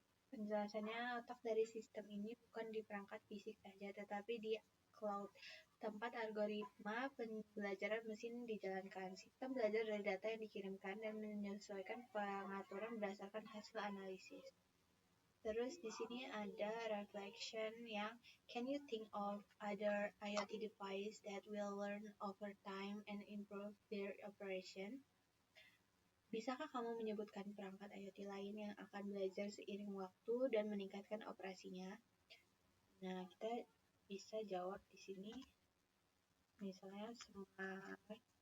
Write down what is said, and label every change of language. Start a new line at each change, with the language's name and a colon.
Indonesian: Penjelasannya, otak dari sistem ini bukan di perangkat fisik saja, tetapi di cloud, tempat algoritma pembelajaran mesin dijalankan. Sistem belajar dari data yang dikirimkan dan menyesuaikan pengaturan berdasarkan hasil analisis. Terus di sini ada
English: reflection
Indonesian: yang
English: can you think of other IoT device that will learn over time and improve their operation?
Indonesian: Bisakah kamu menyebutkan perangkat IoT lain yang akan belajar seiring waktu dan meningkatkan operasinya? Nah, kita bisa jawab di sini. Misalnya smart speaker.